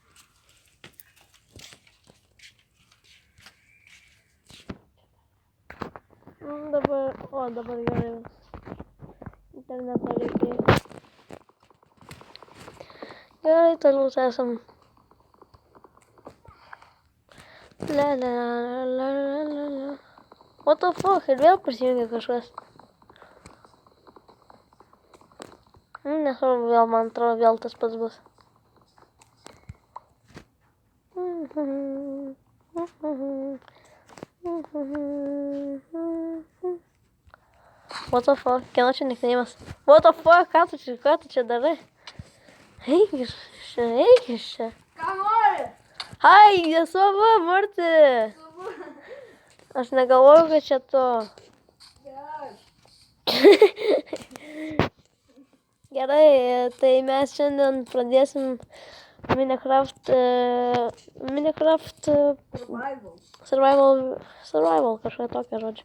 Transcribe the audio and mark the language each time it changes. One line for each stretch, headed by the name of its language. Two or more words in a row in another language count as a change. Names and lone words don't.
Lithuanian: Dabar gerai. Internetą reikėjo. Gerai, toliau esam. La la la la la la la.
English: What the fuck,
Lithuanian: ir vėl prisijungė kažkas. Nesvarbu, vėl man atrodo, vėl tas pats bus.
English: What the fuck,
Lithuanian: kieno čia nikneimas?
English: What the fuck,
Lithuanian: ką tu čia darai? Eik iš čia. Ką nori? Ai, nesava, Marti. Aš negalvoju, kad čia to. Gerai, tai mes šiandien pradėsim Minecraft survival kažką tokio žodžio.